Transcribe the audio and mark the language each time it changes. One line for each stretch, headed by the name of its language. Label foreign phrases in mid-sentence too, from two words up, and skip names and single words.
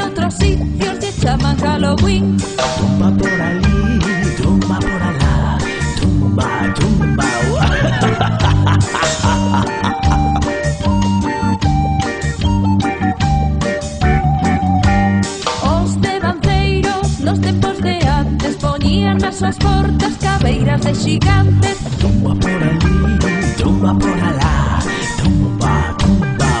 Spanish: otros sitios te llaman Halloween. Tumba por allí, tumba por allá, tumba, tumba.
Galician: Os devanceiros nos tempos de antes poñían nas súas portas cabeiras de xigantes.
Spanish: Tumba por allí, tumba por allá, tumba, tumba.